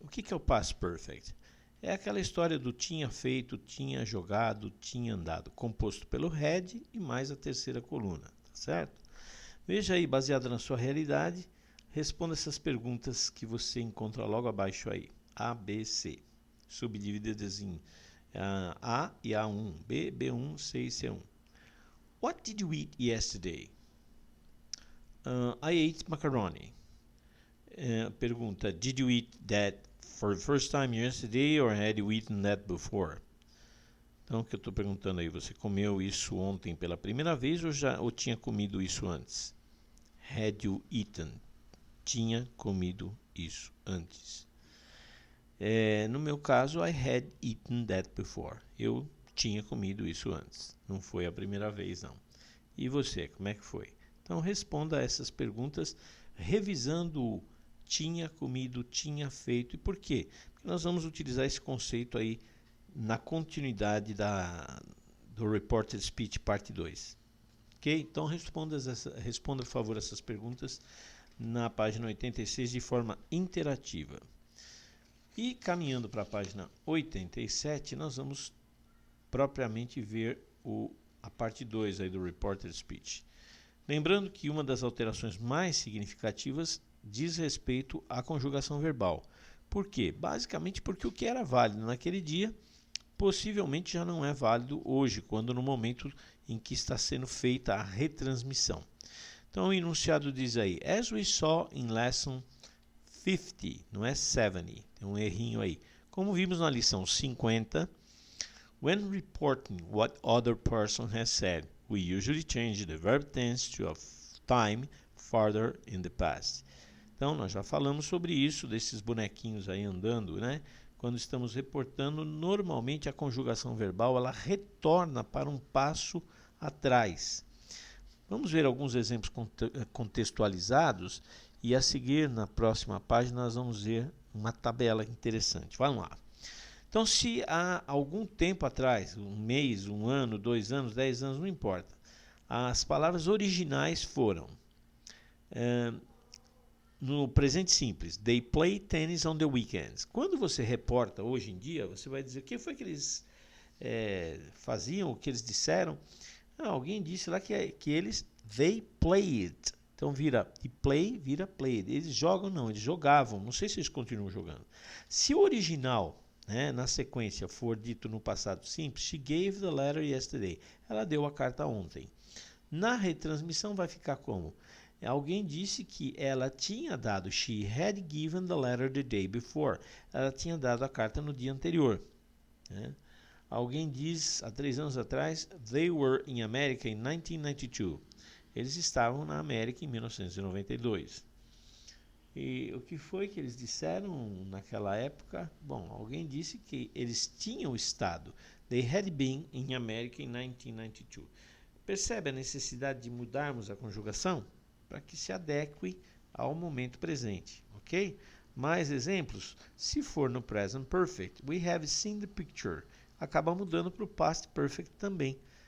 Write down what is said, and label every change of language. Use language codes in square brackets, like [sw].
[pt] O que é o Past Perfect? É aquela história do tinha feito, tinha jogado, tinha andado, composto pelo head e mais a terceira coluna, tá certo? Veja aí, baseado na sua realidade, responda essas perguntas que você encontra logo abaixo aí. A, B, C. Subdivididas em A e A1, B, B1, C e C1. [en] What did you eat yesterday? I ate macaroni. [pt] Pergunta, [en] did you eat that for the first time yesterday or had you eaten that before? [pt] Então, o que eu estou perguntando aí, você comeu isso ontem pela primeira vez ou tinha comido isso antes? [en] Had you eaten? [pt] Tinha comido isso antes. No meu caso, [en] I had eaten that before. [pt] Eu tinha comido isso antes. Não foi a primeira vez, não. E você, como é que foi? Então, responda a essas perguntas revisando tinha comido, tinha feito e por quê? Porque nós vamos utilizar esse conceito aí na continuidade do Reported Speech parte 2. Ok? Então responda, por favor, essas perguntas na página 86 de forma interativa. E caminhando para a página 87, nós vamos propriamente ver a parte 2 aí do Reported Speech. Lembrando que uma das alterações mais significativas diz respeito à conjugação verbal. Por quê? Basicamente porque o que era válido naquele dia possivelmente já não é válido hoje, quando no momento em que está sendo feita a retransmissão. Então o enunciado diz aí, [en] as we saw in lesson 50, [pt] não é 70, tem um errinho aí. Como vimos na lição 50, [en] when reporting what other person has said, we usually change the verb tense to a time further in the past. [pt] Então, nós já falamos sobre isso, desses bonequinhos aí andando, né? Quando estamos reportando, normalmente a conjugação verbal, ela retorna para um passo atrás. Vamos ver alguns exemplos contextualizados e a seguir, na próxima página, nós vamos ver uma tabela interessante. Vamos lá. Então, se há algum tempo atrás, um mês, um ano, 2 anos, 10 anos, não importa, as palavras originais foram... no presente simples, [en] they play tennis on the weekends. [pt] Quando você reporta hoje em dia, você vai dizer o que foi que eles faziam, o que eles disseram. Alguém disse lá que eles, [en] they played. [pt] Então vira, e play vira played. Eles jogam não, eles jogavam. Não sei se eles continuam jogando. Se o original, na sequência, for dito no passado simples, [en] she gave the letter yesterday. [pt] Ela deu a carta ontem. Na retransmissão vai ficar como? Alguém disse que ela tinha dado, [en] she had given the letter the day before. [pt] Ela tinha dado a carta no dia anterior. Alguém diz, há 3 anos atrás, [en] they were in America in 1992. [pt] Eles estavam na América em 1992. E o que foi que eles disseram naquela época? Bom, alguém disse que eles tinham estado. [en] They had been in America in 1992. [pt] Percebe a necessidade de mudarmos a conjugação? Para que se adeque ao momento presente, ok? Mais exemplos? Se for no [en] present perfect, we have seen the picture. [pt] Acaba mudando para o past perfect também.